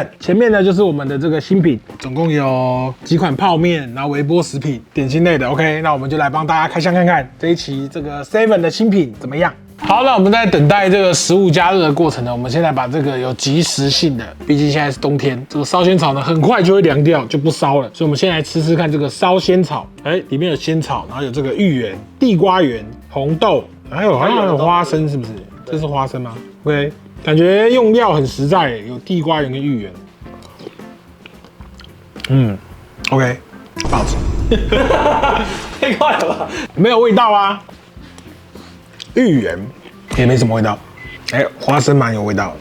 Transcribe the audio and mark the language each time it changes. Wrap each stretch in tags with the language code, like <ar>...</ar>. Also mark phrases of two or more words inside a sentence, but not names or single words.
<zh>前面呢就是我們的這個新品，總共有幾款泡麵，然後微波食品、點心類的。OK， 那我們就來幫大家開箱看看這一期這個 7的新品怎麼樣。好，那我們在等待這個食物加熱的過程呢，我們現在把這個有即食性的，畢竟現在是冬天，這個燒仙草呢很快就會涼掉，就不燒了。所以我們先來吃吃看這個燒仙草，裡面有仙草，然後有這個芋圓、地瓜圓、紅豆，好像有花生，是不是？這是花生嗎 ？OK， 感覺用料很實在，有地瓜圓跟芋圓。OK， 不好吃，太快了吧？沒有味道啊。芋圓也沒什麼味道，花生蠻有味道的。</zh>